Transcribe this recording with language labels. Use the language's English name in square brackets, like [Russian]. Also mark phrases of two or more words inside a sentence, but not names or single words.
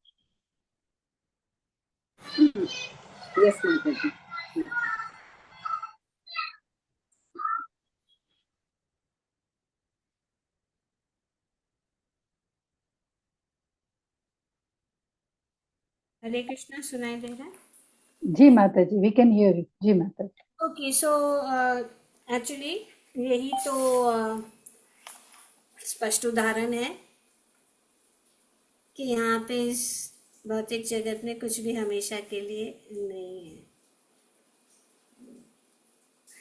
[English] Yes, Mataji. [Hindi] हरे कृष्णा, सुनाई दे रहा है? जी माता जी, [English] we can hear you. [Hindi] जी माता जी। [English] okay, so actually [Hindi] यही तो स्पष्ट उदाहरण है कि यहाँ पे इस भौतिक जगत में कुछ भी हमेशा के लिए नहीं है।